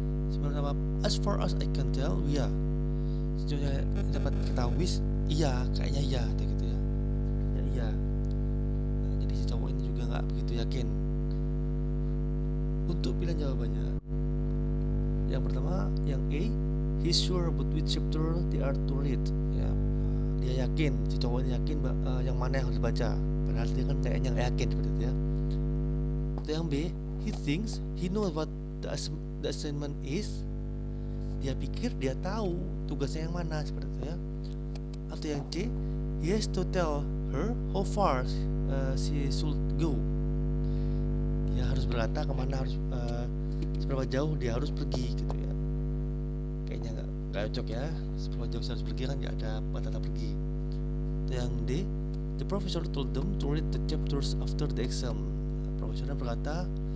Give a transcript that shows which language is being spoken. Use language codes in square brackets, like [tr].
[id] Sebenarnya [en] as far as I can tell, ya. [id] Sejauh saya dapat ketahui, iya, kayaknya iya gitu ya. Ya iya. Nah, jadi si cowok ini juga nggak begitu yakin. Untuk pilihan jawabannya, yang pertama, yang A, [en] he's sure about which chapter they are to read. [id] Ya, dia yakin, si cowok ini yakin yang mana yang harus dibaca, padahal dia kan kayaknya nggak yakin seperti itu ya. Atau yang B, [en] he thinks he knows what the assignment is. [id] Dia pikir dia tahu tugasnya yang mana seperti itu ya. Atau yang C, [en] he has to tell her how far she should go. [id] Dia harus berkata kemana harus seberapa jauh dia harus pergi gitu ya. Kayaknya nggak cocok ya, seberapa jauh harus pergi kan nggak ada kata pergi. Atau yang D, [en] the professor told them to read the chapters after the exam. [id] Profesornya berkata